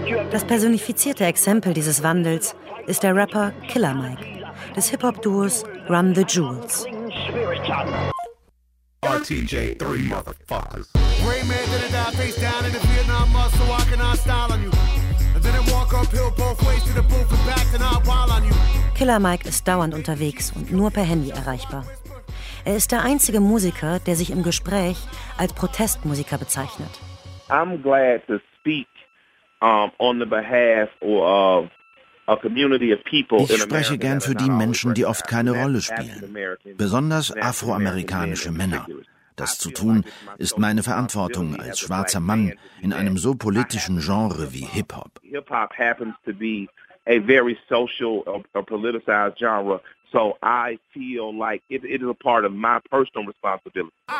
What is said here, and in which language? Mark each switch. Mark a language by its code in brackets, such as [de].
[de] Das personifizierte Exempel dieses Wandels ist der Rapper Killer Mike des Hip-Hop-Duos Run the Jewels. [en] RTJ 3 motherfuckers. Gray man did a die face down in the Vietnam muscle, so I cannot style on you. And then I walk uphill both ways to the booth and back and I'll wild on you. [de] Killer Mike ist dauernd unterwegs und nur per Handy erreichbar. Er ist der einzige Musiker, der sich im Gespräch als Protestmusiker bezeichnet. [en] I'm glad to speak on the behalf of [de] Ich spreche gern für die Menschen, die oft keine Rolle spielen, besonders afroamerikanische Männer. Das zu tun, ist meine Verantwortung als schwarzer Mann in einem so politischen Genre wie Hip-Hop. [en] Hip-Hop happens to be a very social or politicized genre, so I feel like it is a part of my personal responsibility.